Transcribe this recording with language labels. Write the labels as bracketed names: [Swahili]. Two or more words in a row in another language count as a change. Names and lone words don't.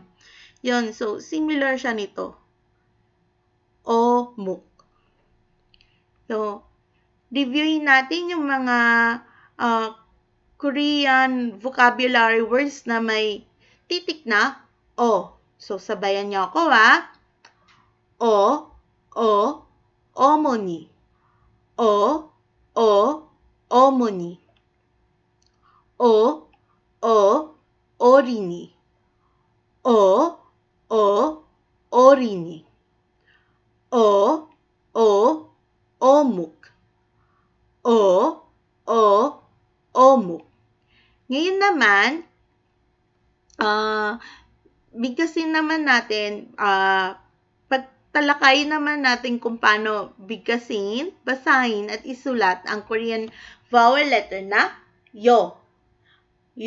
[Filipino] Yun, [English] so similar [Filipino] siya nito. [Korean] 어묵. [Filipino] So, reviewin natin yung mga [English] Korean vocabulary words [Filipino] na may titik na O. So, sabayan niyo ako [Korean] 어머니. 어머니. 어린이. 어린이. 어묵. 어묵. [Filipino] Ngayon naman, bigkasin naman natin, talakayin naman natin kung paano bigkasin, basahin, at isulat ang Korean vowel letter na Yo.